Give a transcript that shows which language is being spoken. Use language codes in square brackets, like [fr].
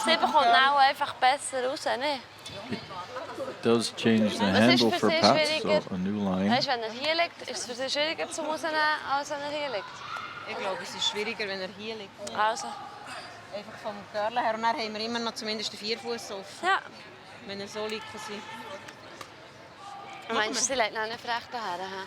[de] Sie bekommt auch einfach besser raus, ne? [en] It does change the handle for Paetz, so a new line. [de] Weißt du, wenn hier liegt, ist es für sie schwieriger zu rausnehmen, als wenn hier liegt. Ich glaube, es ist schwieriger, wenn hier liegt. Also. Einfach vom Curlen her. Und dann haben wir immer noch zumindest den Vierfuß offen. Ja. Wenn so liegt, kann sie. Meinst du, sie legt noch nicht recht daher?